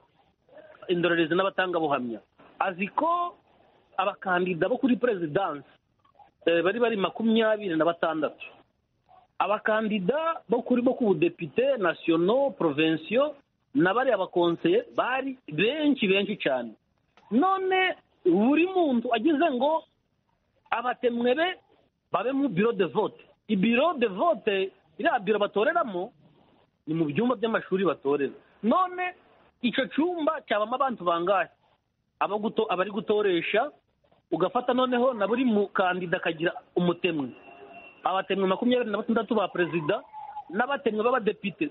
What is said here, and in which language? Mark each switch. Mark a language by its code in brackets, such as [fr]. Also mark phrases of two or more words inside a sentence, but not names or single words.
[rw] Indorerezi n'abatangabuhamya azi ko abakandida bo kuri perezidansi bari 26, abakandida bo ku budepite [fr] nationaux provinciaux [rw] n'abari abakonseye bari benshi cyane. None buri muntu agize ngo abatemwe be babe mu biro [fr] de vote. [rw] Ibiro [fr] de vote [rw] iriya biro batoreramo ni mu byumba by'amashuri batorera. None icyo cyumba cyabamo abantu bangahe abari gutoresha, ugafata noneho na buri mukandida akagira umutemwe, abatemwe 26 ba perezida n'abatemwe b'abadepite.